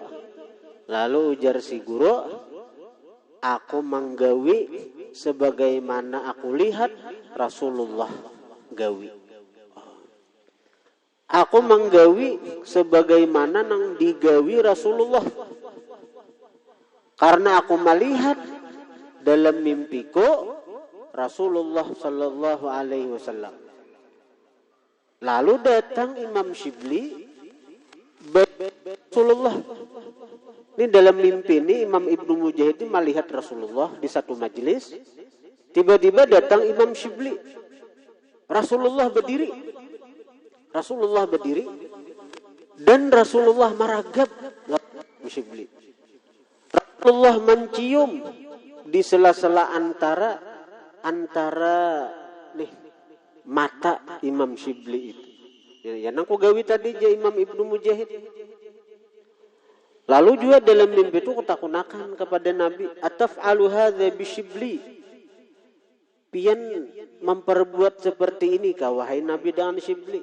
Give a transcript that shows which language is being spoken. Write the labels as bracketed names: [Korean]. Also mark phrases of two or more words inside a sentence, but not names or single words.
[Banjar] Lalu ujar si guru, aku menggawi sebagaimana aku lihat Rasulullah gawi. Aku menggawi sebagaimana nang digawi Rasulullah. [Indonesian] Karena aku melihat dalam mimpiku Rasulullah [Arabic] صلى الله عليه وسلم. [Indonesian] Lalu datang Imam Syibli Rasulullah. Ini dalam mimpi ini Imam Ibnu Mujahid melihat Rasulullah di satu majelis. Tiba-tiba datang Imam Syibli. Rasulullah berdiri. Rasulullah berdiri dan Rasulullah meragap Syibli. Rasulullah mencium di sela-sela antara nih mata Imam Syibli itu. [Banjar] Ya nang gawi tadi je Imam Ibnu Mujahid. Lalu juga dalam mimpi itu kutakunakan kepada Nabi, [Arabic] أتفعل هذا بشبلي. [Banjar] Pian memperbuat seperti ini kah wahai Nabi dengan Syibli?